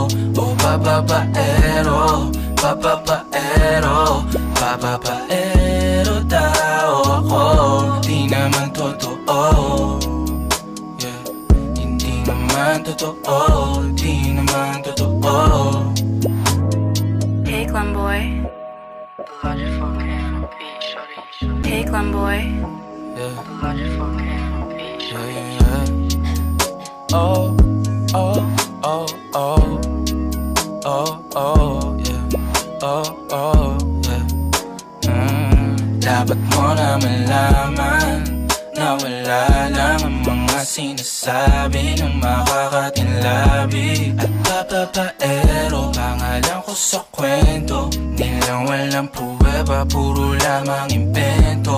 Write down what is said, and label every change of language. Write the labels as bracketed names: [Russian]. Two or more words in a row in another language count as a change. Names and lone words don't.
[Filipino] O papapaero, papapaero, papapaero tao ako, di naman totoo. Yeah. Hindi naman totoo, di naman totoo. [English] Hey Glenboy. Hey Glenboy. Yeah. Yeah, yeah, yeah. Oh, oh, oh, oh. Oh, oh, yeah. Oh, oh, yeah. [Filipino] Dapat mo na malaman na wala lang ang mga sinasabi ng makakatinlabi. At papapaero, pangalan ko sa kwento, nilang walang pruweba, puro lamang invento.